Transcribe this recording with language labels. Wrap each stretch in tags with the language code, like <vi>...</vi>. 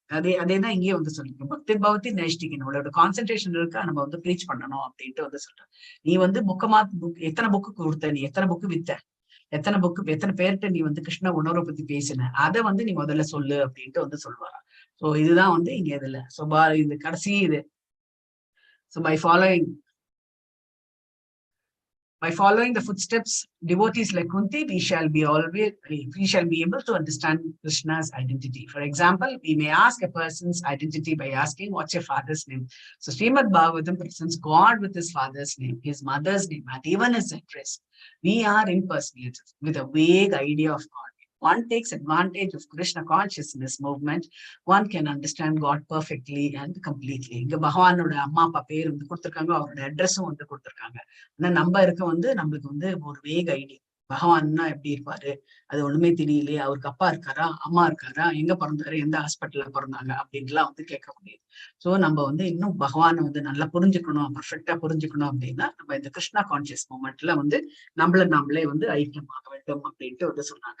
<ta>அதேதான் இங்கேயே வந்து சொல்லிருக்கோம். பக்தி பவதி நைஷ்டிகன், அவளோட கான்சென்ட்ரேஷன் இருக்கா நம்ம வந்து ப்ரீச் பண்ணணும் அப்படின்ட்டு வந்து சொல்றேன். நீ வந்து எத்தனை புக்கு கொடுத்த, நீ எத்தனை புக்கு வித்த, எத்தனை பேர்கிட்ட நீ வந்து கிருஷ்ண உணர்வை பத்தி பேசின, அதை வந்து நீ முதல்ல சொல்லு அப்படின்ட்டு வந்து சொல்லுவாரா. சோ இதுதான் வந்து இங்க இதுல இந்த கடைசி இது.</ta> <en>So by following the footsteps devotees like Kunti, we shall be able to understand Krishna's identity. For example, we may ask a person's identity by asking, what's your father's name? So Srimad Bhagavatam presents God with his father's name, his mother's name, and even his address. We are impersonators with a vague idea of God. one takes advantage of Krishna consciousness movement, one can understand God perfectly and completely.</en> <ta>இங்க பகவானோட அம்மா அப்பா பேர் வந்து கொடுத்திருக்காங்க, அவரோட அட்ரஸும் வந்து கொடுத்திருக்காங்க. ஆனா நம்ம இருக்க வந்து நம்மளுக்கு வந்து ஒரு வேக் ஐடி, பகவான்னா எப்படி இருப்பாரு அது ஒண்ணுமே தெரியலையே, அவருக்கு அப்பா இருக்காரா அம்மா இருக்காரா, எங்க பிறந்தாரு எந்த ஹாஸ்பிட்டல்ல பிறந்தாங்க அப்படின்லாம் வந்து கேட்க முடியாது. சோ நம்ம வந்து இன்னும் பகவானை வந்து நல்லா புரிஞ்சுக்கணும், பர்ஃபெக்டா புரிஞ்சுக்கணும் அப்படின்னா நம்ம இந்த கிருஷ்ணா கான்சியஸ் மூமெண்ட்ல வந்து நம்மளே வந்து ஐக்கியமாக வேண்டும் அப்படின்ட்டு வந்து சொன்னாங்க.</ta>